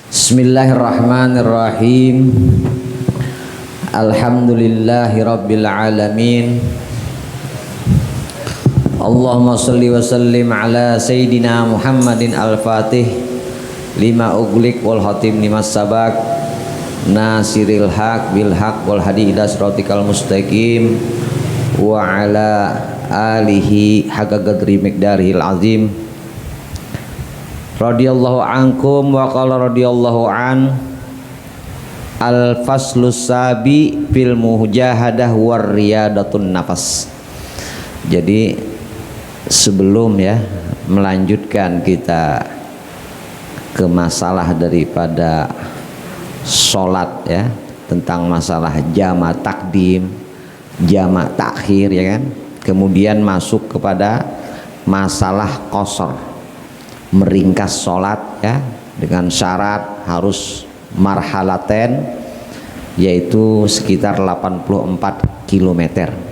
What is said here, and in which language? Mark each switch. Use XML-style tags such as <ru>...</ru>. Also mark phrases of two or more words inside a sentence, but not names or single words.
<ar>بسم الله الرحمن الرحيم. الحمد لله رب العالمين. اللهم صل وسلم على سيدنا محمد الفاتح لما أغلق والخاتم لما سبق ناصر الحق بالحق والهادي إلى صراطك المستقيم وعلى آله حق قدره ومقداره العظيم. رضي الله عنكم وقال رضي الله عن الفصل السابع في المجاهدة والرياضة النفس.</ar> <id>Jadi sebelum melanjutkan kita ke masalah daripada sholat tentang masalah jamak takdim, jamak takhir kemudian masuk kepada masalah qasar, meringkas sholat dengan syarat harus marhalaten, yaitu sekitar 84 km.</id>